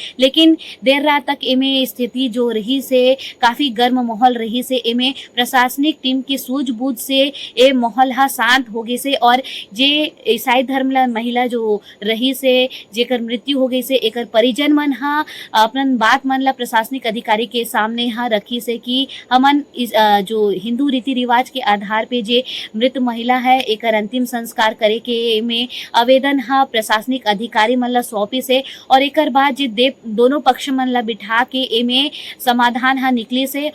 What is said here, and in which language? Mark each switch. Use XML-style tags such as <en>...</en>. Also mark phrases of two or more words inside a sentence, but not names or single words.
<hne>लेकिन देर रात तक एमे स्थिति जो रही से काफी गर्म माहौल रही से, एमे प्रशासनिक टीम की सूझबूझ से ए माहौल शांत हो गए से और जे ईसाई धर्म ला महिला जो रही से जेकर मृत्यु हो गई से एकर परिजन मन अपन बात मन ला प्रशासनिक अधिकारी के सामने रखी से कि हमन जो हिंदू रीति रिवाज के आधार पे जे मृत महिला है एकर अंतिम संस्कार करे के में आवेदन प्रशासनिक अधिकारी मन ला सौंपी से और एकर बाद जे दोनों पक्ष मन ला बिठा के एमे समाधान निकली से।</hne>